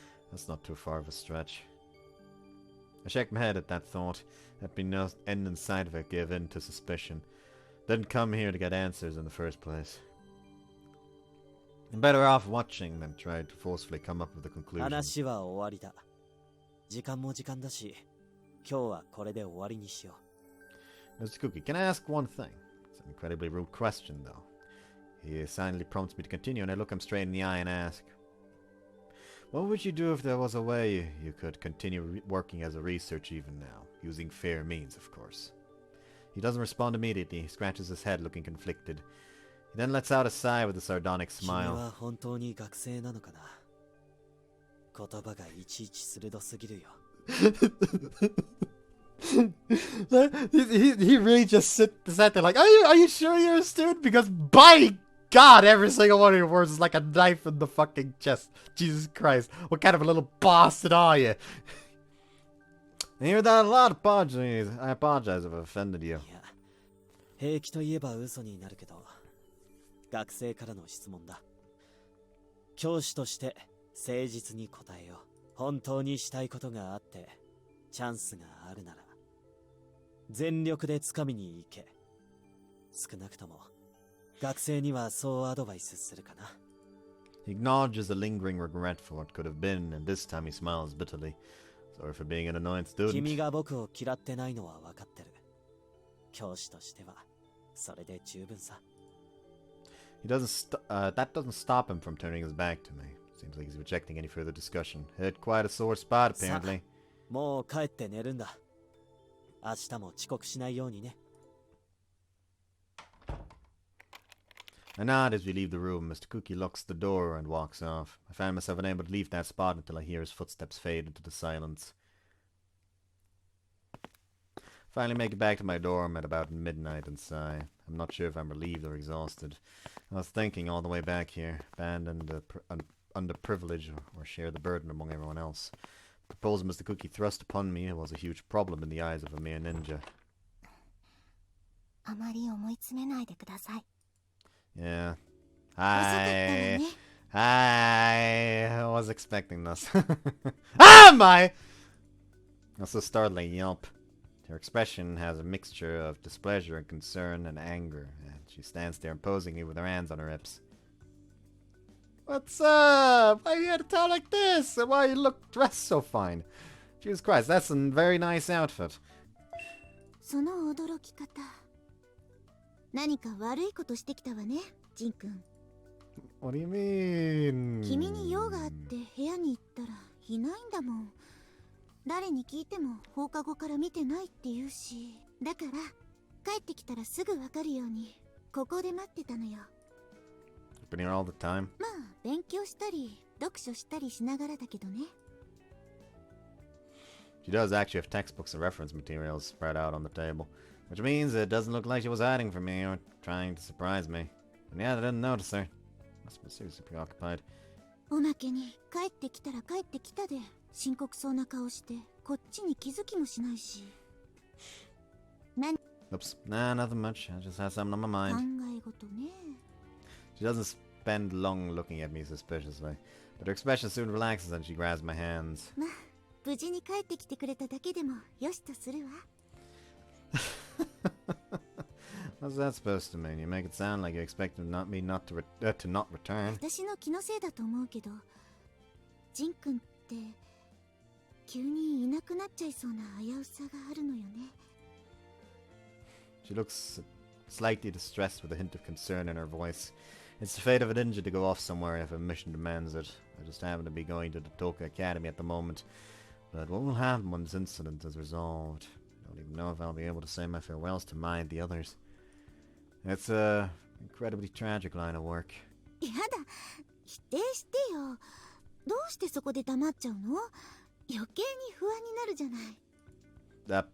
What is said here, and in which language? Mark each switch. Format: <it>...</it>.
<en>That's not too far of a stretch. I shook my head at that thought. There'd be no end in sight if I gave in to suspicion. Didn't come here to get answers in the first place. I'm better off watching than trying to forcefully come up with a conclusion.</en> <ja>話は終わりだ。時間も時間だし、今日はこれで終わりにしよう。</ja> <en>Mr. Cookie, can I ask one thing? It's an incredibly rude question, though. He silently prompts me to continue, and I look him straight in the eye and ask, what would you do if there was a way you could continue working as a researcher even now? Using fair means, of course. He doesn't respond immediately. He scratches his head, looking conflicted. He then lets out a sigh with a sardonic</en> <ja>君は</ja> <en>smile.</en> <ja>本当に学生なのかな。言葉がいちいち鋭すぎるよ。</ja> <en>he really just sat there like, are you sure you're a student? Because by God, every single one of your words is like a knife in the fucking chest. Jesus Christ. What kind of a little bastard are you? I hear that a lot. Apologies. I apologize if I offended you.</en> <ja>いや、平気といえば嘘になるけど、学生からの質問だ。教師として誠実に答えよう。本当にしたいことがあって、チャンスがあるなら、全力で掴みに行け。少なくとも、学生にはそうアドバイスするかな。</ja> <en>He acknowledges a lingering regret for what could have been, and this time he smiles bitterly. Sorry for being an annoying student.</en> <ja>君が僕を嫌ってないのは分かってる。教師としては、それで十分さ。</ja> <en>That doesn't stop him from turning his back to me. Seems like he's rejecting any further discussion. Hit quite a sore spot, apparently.</en> <ja>もう帰って寝るんだ。明日も遅刻しないようにね。</ja> <en>I nod as we leave the room. Mr. Cookie locks the door and walks off. I find myself unable to leave that spot until I hear his footsteps fade into the silence. Finally make it back to my dorm at about midnight and sigh. I'm not sure if I'm relieved or exhausted. I was thinking all the way back here, abandoned, underprivileged, or share the burden among everyone else. The proposal Mr. Cookie thrust upon me was a huge problem in the eyes of a mere ninja.</en> <ja>あまり思い詰めないでください。</ja> <en>Yeah.</en> <ja>遅かったわね。</ja> <en>I was expecting this. Ah, my! That's a startling yelp. Her expression has a mixture of displeasure and concern and anger, and she stands there imposingly with her hands on her hips. What's up? Why you had to talk like this? And why you look dressed so fine? Jesus Christ, that's a very nice outfit.</en> <ja>その驚き方。何か悪いことしてきたわね、ジン君。</ja> <en>What do you mean?</en> <ja>君に用があって部屋に行ったらいないんだもん。誰に聞いても放課後から見てないって言うし、だから帰ってきたらすぐわかるようにここで待ってたのよ。</ja> <en>Been here all the time?</en> <ja>まあ勉強したり読書したりしながらだけどね。</ja> <en>She does actually have textbooks and reference materials spread out on the table, which means it doesn't look like she was hiding from me or trying to surprise me. And yeah, I didn't notice her. Must have been seriously preoccupied.</en> <ja>おまけに帰ってきたら帰ってきたで深刻そうな顔してこっちに気づきもしないし。何？</ja> <en>Oops. Nah, nothing much. I just had something on my</en> <ja>考</ja> <en>mind.</en> <ja>え事ね。</ja> <en>She doesn't spend long looking at me suspiciously, but her expression soon relaxes and she grabs my hands.</en> <ja>まあ無事に帰ってきてくれただけでもよしとするわ。</ja> <en>What's that supposed to mean? You make it sound like you expect me not to not return.</en> <ja>私の気のせいだと思うけど、ジン君って急にいなくなっちゃいそうな危うさがあるのよね。</ja> <en>She looks slightly distressed with a hint of concern in her voice. It's the fate of a ninja to go off somewhere if a mission demands it. I just happen to be going to the Toka Academy at the moment. But what will happen when this incident is resolved? I don't even know if I'll be able to say my farewells to Mai and the others. It's a incredibly tragic line of work.</en> <ja>やだ、否定してよ。どうしてそこで黙っちゃうの？余計に不安になるじゃない。</ja>